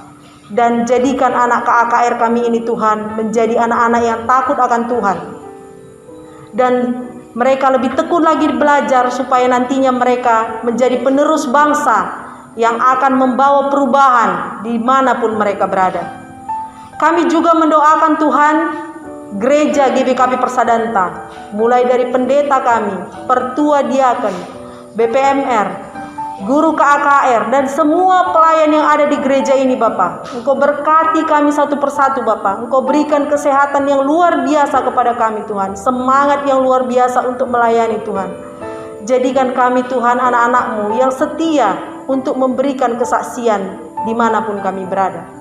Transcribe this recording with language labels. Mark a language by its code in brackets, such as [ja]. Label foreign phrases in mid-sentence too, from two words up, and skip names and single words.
[id] Dan jadikan anak KAKR kami ini Tuhan menjadi anak-anak yang takut akan Tuhan. Dan mereka lebih tekun lagi belajar supaya nantinya mereka menjadi penerus bangsa yang akan membawa perubahan dimanapun mereka berada. Kami juga mendoakan Tuhan Gereja GBKP Persadanta, mulai dari pendeta kami, pertua diaken, BPMR, guru KAKR, dan semua pelayan yang ada di gereja ini Bapa. Engkau berkati kami satu persatu Bapa. Engkau berikan kesehatan yang luar biasa kepada kami Tuhan, semangat yang luar biasa untuk melayani Tuhan. Jadikan kami Tuhan anak-anak-Mu yang setia untuk memberikan kesaksian dimanapun kami berada.